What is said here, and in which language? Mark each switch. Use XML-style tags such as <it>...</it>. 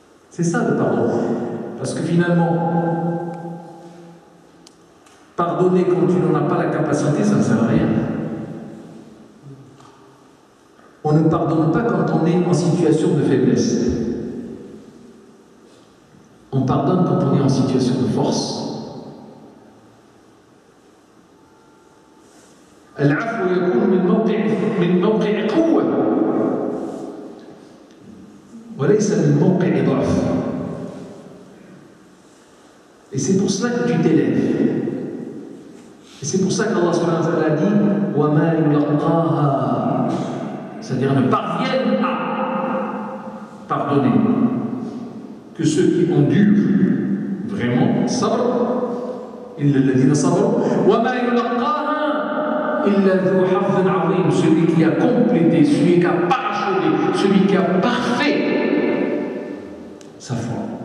<fr>C'est ça le pardon. Parce que finalement, pardonner quand tu n'en as pas la capacité, ça ne sert à rien. On ne pardonne pas quand on est en situation de faiblesse. On pardonne quand on est en situation de force.</fr> <ar>العفو يكون من موقع قوة وليس من موقع ضعف.</ar> <fr>Et c'est pour cela que tu t'élèves. Et c'est pour ça qu'Allah subhanahu wa ta'ala dit</fr> <ar>وَمَا يُلَقَّاهَا,</ar> <fr>c'est-à-dire ne parviennent à pardonner que ceux qui endurent vraiment sabr,</fr> <ar>إِلَّا الَّذِينَ صَبَرُوا وَمَا يُلَقَّاهَا إِلَّا ذُو حَظٍّ عَظِيمٍ,</ar> <fr>celui qui a complété, celui qui a parachevé, celui qui a parfait sa foi.</fr>